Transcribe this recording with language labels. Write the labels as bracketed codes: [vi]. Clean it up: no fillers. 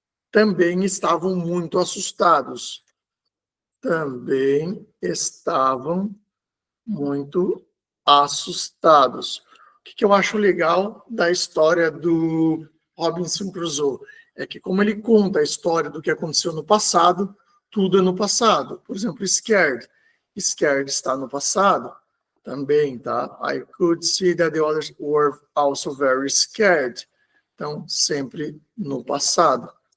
[pt] Também estavam muito assustados. Também estavam muito assustados. O que eu acho legal da história do Robinson Crusoe é que, como ele conta a história do que aconteceu no passado, tudo é no passado. Por exemplo, scared. Scared está no passado também, tá? [en] I could see that the others were also very scared. [pt] Então, sempre no passado.